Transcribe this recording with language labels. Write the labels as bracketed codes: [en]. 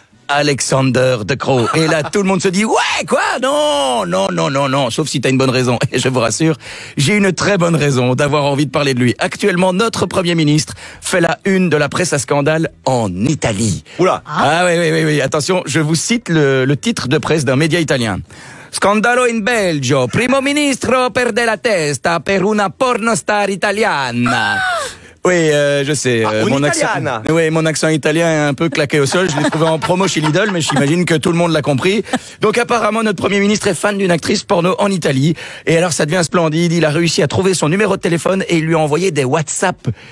[fr] Alexander De Croo. Et là, tout le monde se dit, ouais, quoi? Non, sauf si t'as une bonne raison. Et je vous rassure, j'ai une très bonne raison d'avoir envie de parler de lui. Actuellement, notre Premier ministre fait la une de la presse à scandale en Italie. Oula. Ah oui, attention, je vous cite le titre de presse d'un média italien. [it] Scandalo in Belgio, primo ministro perde la testa per una pornostar italiana. [fr] Oui, je sais. Mon accent italien est un peu claqué au sol. Je l'ai trouvé en promo chez Lidl, mais j'imagine que tout le monde l'a compris. Donc apparemment, notre Premier ministre est fan d'une actrice porno en Italie. Et alors, ça devient splendide. Il a réussi à trouver son numéro de téléphone et il lui a envoyé des WhatsApp.